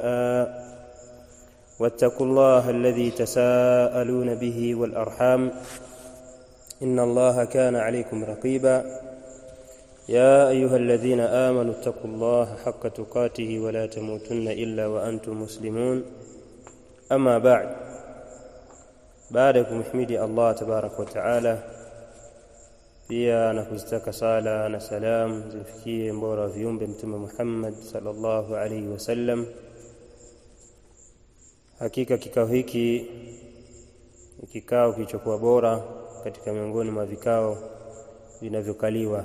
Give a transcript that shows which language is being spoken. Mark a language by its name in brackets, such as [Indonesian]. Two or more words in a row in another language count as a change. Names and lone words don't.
[Arabic] واتقوا الله الذي تساءلون به والأرحام إن الله كان عليكم رقيبا. يا أيها الذين آمنوا اتقوا الله حق تقاته ولا تموتن إلا وأنتم مسلمون. أما بعد، بعدكم احمدي الله تبارك وتعالى، [Swahili] pia na kuzitaka sala na salam zimfikie mbora wa viumbe Mtume Muhammad [Arabic] صلى الله عليه وسلم. [Swahili] Hakika kikao hiki ni kikao kilichokuwa bora katika miongoni mwa vikao vinavyokaliwa.